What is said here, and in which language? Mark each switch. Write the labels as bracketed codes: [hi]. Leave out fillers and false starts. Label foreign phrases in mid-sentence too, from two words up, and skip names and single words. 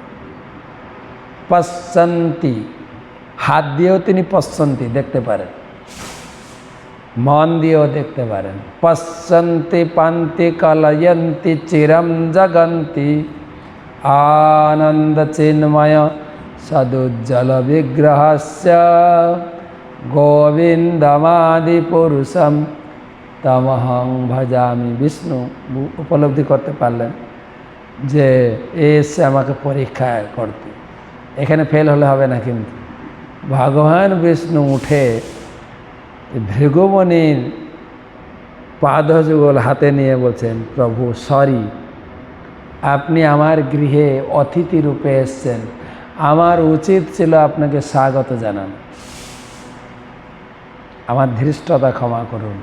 [bn] পশ্যন্তি, হাত দিয়েও তিনি পশ্যন্তি দেখতে পারেন, মন দিয়েও দেখতে পারেন। [sa] पश्यन्ति पान्ति कलयन्ति चिरम जगन्ति आनन्द चिन्मय सदुज्ज्वल विग्रहस्य गोविन्दमादि पुरुषम तमहं भजामि। [bn] বিষ্ণু উপলব্ধি করতে পারলেন যে এসে আমাকে পরীক্ষা করতে, এখানে ফেল হলে হবে না। কিন্তু ভগবান বিষ্ণু উঠে ভৃগুমুনির পাদযুগল হাতে নিয়ে বলছেন, প্রভু সরি, আপনি আমার গৃহে অতিথি রূপে এসছেন, আমার উচিত ছিল আপনাকে স্বাগত জানানো, আমার ধৃষ্টতা ক্ষমা করুন।